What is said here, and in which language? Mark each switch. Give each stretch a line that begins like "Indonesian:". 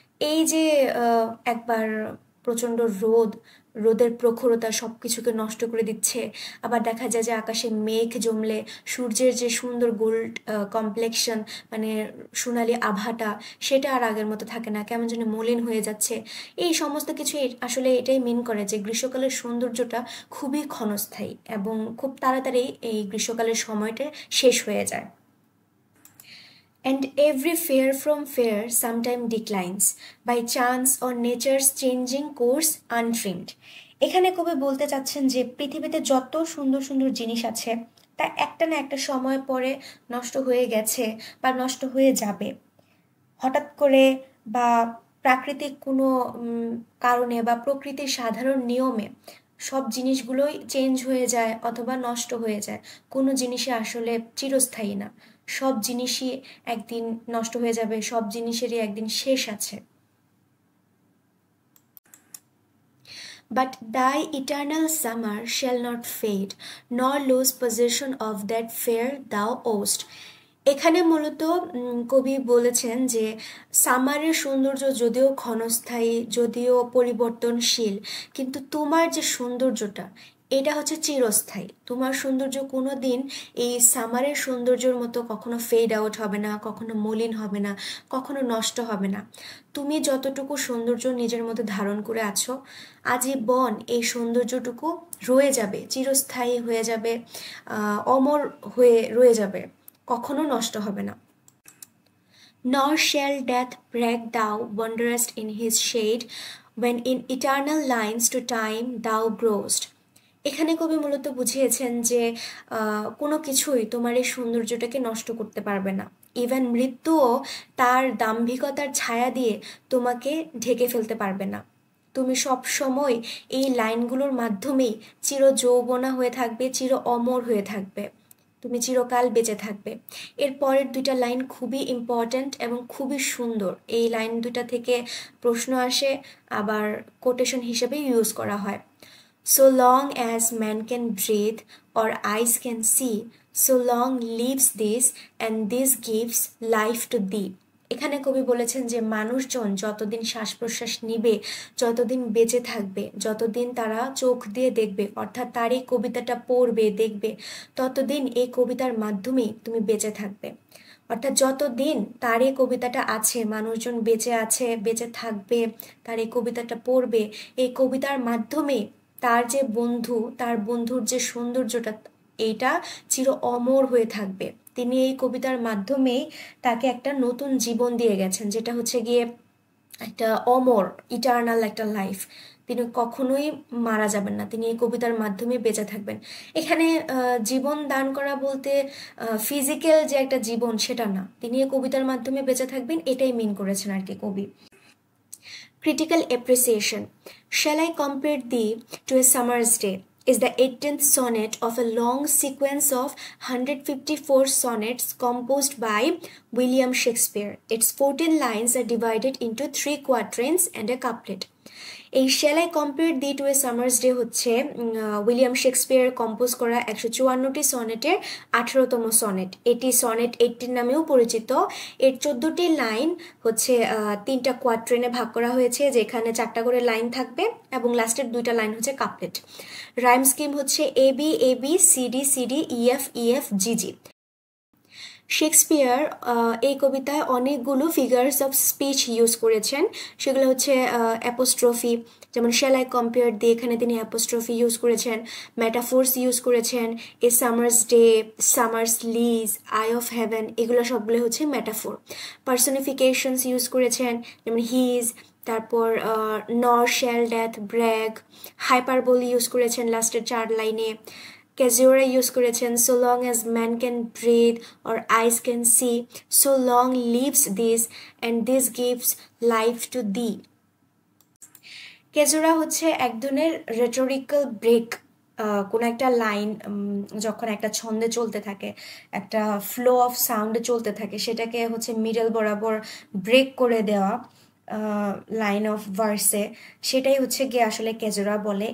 Bangla: এই যে একবার প্রচণ্ড রোদের প্রখরতা সব কিছুকে নষ্ট করে দিচ্ছে, আবার দেখা যায় যে আকাশে মেঘ জমলে সূর্যের যে সুন্দর গোল্ড কমপ্লেক্সন, মানে সোনালি আভাটা, সেটা আর আগের মতো থাকে না, কেমন যেন মলিন হয়ে যাচ্ছে। এই সমস্ত কিছু আসলে এটাই মিন করে যে গ্রীষ্মকালের সৌন্দর্যটা খুবই ক্ষণস্থায়ী এবং খুব তাড়াতাড়ি এই গ্রীষ্মকালের সময়টা শেষ হয়ে যায়।
English: And every fair from fair sometime declines, by chance or nature's changing course untrimmed.
Bangla: এখানে কবি বলতে চাচ্ছেন যে পৃথিবীতে যত সুন্দর সুন্দর জিনিস আছে তা একটা না একটা সময় পরে নষ্ট হয়ে গেছে বা নষ্ট হয়ে যাবে। হঠাৎ করে বা প্রাকৃতিক কোনো কারণে বা প্রকৃতির সাধারণ নিয়মে সব জিনিসগুলোই চেঞ্জ হয়ে যায় অথবা নষ্ট হয়ে যায়। কোনো জিনিসই আসলে চিরস্থায়ী না, সব জিনিসই একদিন নষ্ট হয়ে যাবে, সব জিনিসেরই একদিন শেষ আছে।
English: But thy eternal summer shall not fade, nor lose possession of that fair thou owest.
Bangla: এখানে মূলত কবি বলেছেন যে সামারের সৌন্দর্য যদিও ক্ষণস্থায়ী, যদিও পরিবর্তনশীল, কিন্তু তোমার যে সৌন্দর্যটা এটা হচ্ছে চিরস্থায়ী। তোমার সৌন্দর্য কোনো দিন এই সামারের সৌন্দর্যের মতো কখনো ফেড আউট হবে না, কখনো মলিন হবে না, কখনো নষ্ট হবে না। তুমি যতটুকু সৌন্দর্য নিজের মধ্যে ধারণ করে আছো, আজীবন এই সৌন্দর্যটুকু রয়ে যাবে, চিরস্থায়ী হয়ে যাবে, অমর হয়ে রয়ে যাবে, কখনো নষ্ট হবে না।
English: Nor shall death break thou wanderest in his shade, when in eternal lines to time thou growest.
Bangla: এখানে কবি মূলত বুঝিয়েছেন যে কোনো কিছুই তোমার এই সৌন্দর্যটাকে নষ্ট করতে পারবে না। ইভেন মৃত্যুও তার দাম্ভিকতার ছায়া দিয়ে তোমাকে ঢেকে ফেলতে পারবে না। তুমি সব সময় এই লাইনগুলোর মাধ্যমেই চির যৌবনা হয়ে থাকবে, চির অমর হয়ে থাকবে, তুমি চিরকাল বেঁচে থাকবে। এর পরের দুইটা লাইন খুবই ইম্পর্ট্যান্ট এবং খুবই সুন্দর। এই লাইন দুটা থেকে প্রশ্ন আসে, আবার কোটেশন হিসেবে ইউজ করা হয়।
English: So long as man can breathe or eyes can see, so long lives this, and this gives life to thee.
Bangla: এখানে কবি বলেছেন যে মানুষজন যতদিন শ্বাস প্রশ্বাস নিবে, যতদিন বেঁচে থাকবে, যতদিন তারা চোখ দিয়ে দেখবে, অর্থাৎ তার এই কবিতাটা পড়বে, দেখবে, ততদিন এই কবিতার মাধ্যমেই তুমি বেঁচে থাকবে। অর্থাৎ যতদিন তার এই কবিতাটা আছে, মানুষজন বেঁচে আছে, বেঁচে থাকবে, তার এই কবিতাটা পড়বে, এই কবিতার মাধ্যমে তার যে বন্ধু, তার বন্ধুর যে সৌন্দর্যটা, এইটা চির অমর হয়ে থাকবে। তিনি এই কবিতার মাধ্যমেই তাকে একটা নতুন জীবন দিয়ে গেছেন, যেটা হচ্ছে গিয়ে একটা অমর, ইটার্নাল একটা লাইফ। তিনি কখনোই মারা যাবেন না, তিনি এই কবিতার মাধ্যমে বেঁচে থাকবেন। এখানে জীবন দান করা বলতে ফিজিক্যাল যে একটা জীবন সেটা না, তিনি এই কবিতার মাধ্যমে বেঁচে থাকবেন, এটাই মিন করেছেন আর কি কবি।
English: Critical appreciation. Shall I compare thee to a summer's day is the 18th sonnet of a long sequence of 154 sonnets composed by William Shakespeare. Its 14 lines are divided into 3 quatrains and a couplet.
Bangla: এই shall I compare thee two a summer's day হচ্ছে William Shakespeare compose করা 154টি সনেটের 18তম sonnet. এটি sonnet 18 নামেও পরিচিত। এর 14টি line হচ্ছে 3টা কোয়াট্রেনে ভাগ করা হয়েছে, যেখানে 4টা করে লাইন থাকবে এবং লাস্টের 2টা লাইন হচ্ছে কাপলেট। রাইম স্কিম হচ্ছে A B A B C D C D E F G G. Shakespeare এই কবিতায় অনেকগুলো ফিগার্স অফ স্পিচ ইউজ করেছেন, সেগুলো হচ্ছে অ্যাপোস্ট্রফি, যেমন শ্যাল আই কম্পেয়ার দি, এখানে তিনি অ্যাপোস্ট্রফি ইউজ করেছেন, মেটাফোর্স ইউজ করেছেন, a summer's day, Summers lease, I of haven, এগুলো সবগুলো হচ্ছে মেটাফোর। পার্সনিফিকেশনস ইউজ করেছেন, যেমন হিজ, তারপর নর শ্যাল ডেথ ব্র্যাগ, হাইপারবোলি ইউজ করেছেন লাস্টের 4 লাইনে, ক্যাজুরা ইউজ করেছেন
English: so long as man can breathe or eyes can see, so long lives this and this gives life to thee.
Bangla: ক্যাজুরা হচ্ছে এক ধরনের রেটোরিক্যাল ব্রেক। কোনো একটা লাইন যখন একটা ছন্দে চলতে থাকে, একটা ফ্লো অফ সাউন্ডে চলতে থাকে, সেটাকে হচ্ছে মিডল বরাবর ব্রেক করে দেওয়া লাইন অফ ভার্সে, সেটাই হচ্ছে গিয়ে আসলে ক্যাজুরা বলে।